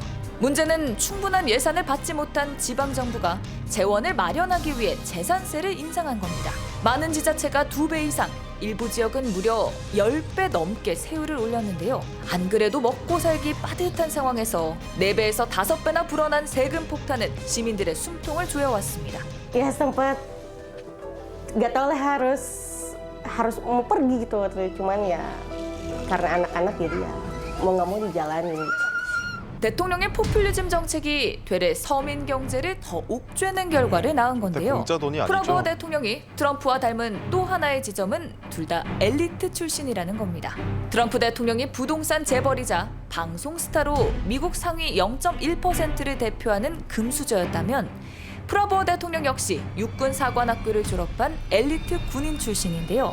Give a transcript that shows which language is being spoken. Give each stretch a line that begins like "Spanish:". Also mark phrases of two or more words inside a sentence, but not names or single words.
Korean: 문제는 충분한 예산을 받지 못한 지방정부가 재원을 마련하기 위해 재산세를 인상한 겁니다. 많은 지자체가 2배 이상, 일부 지역은 무려 10배 넘게 세율을 올렸는데요. 안 그래도 먹고 살기 빠듯한 상황에서 4배에서 5배나 불어난 세금 폭탄은 시민들의 숨통을 조여왔습니다.
Indonesian: Ya sempat nggak tahu lah harus mau pergi gitu, cuman ya karena anak-anak jadi ya mau nggak mau dijalani.
Korean: 대통령의 포퓰리즘 정책이 되레 서민 경제를 더 옥죄는 결과를 낳은 건데요. 공짜 돈이 아니죠. 프라보어 대통령이 트럼프와 닮은 또 하나의 지점은 둘 다 엘리트 출신이라는 겁니다. 트럼프 대통령이 부동산 재벌이자 방송 스타로 미국 상위 0.1%를 대표하는 금수저였다면 프라보어 대통령 역시 육군 사관학교를 졸업한 엘리트 군인 출신인데요.